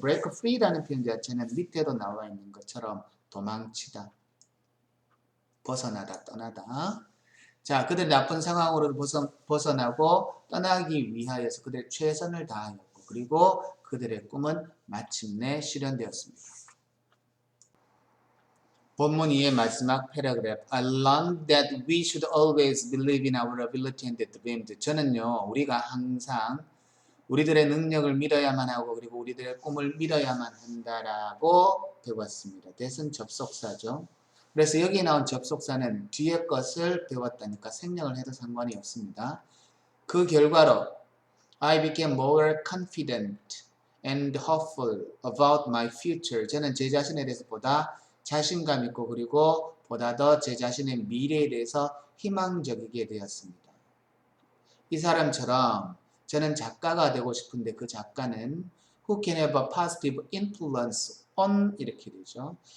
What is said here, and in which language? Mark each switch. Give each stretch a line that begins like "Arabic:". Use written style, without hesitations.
Korean: break free라는 표현 자체는 밑에도 나와 있는 것처럼 도망치다, 벗어나다, 떠나다. 자, 그들 나쁜 상황으로 벗어나고 떠나기 위하여서 그들의 최선을 다하였고 그리고 그들의 꿈은 마침내 실현되었습니다. 본문 2의 마지막 패러그래프
English: I learned that we should always believe in our ability and dreams.
Korean: 저는요, 우리가 항상 우리들의 능력을 믿어야만 하고 그리고 우리들의 꿈을 믿어야만 한다라고 배웠습니다. that은 접속사죠. 그래서 여기 나온 접속사는 뒤에 것을 배웠다니까 생략을 해도 상관이 없습니다. 그 결과로
English: I became more confident and hopeful about my future.
Korean: 저는 제 자신에 대해서 보다 자신감 있고 그리고 보다 더 제 자신의 미래에 대해서 희망적이게 되었습니다. 이 사람처럼 저는 작가가 되고 싶은데 그 작가는
English: who can have a positive influence on
Korean: 이렇게 되죠.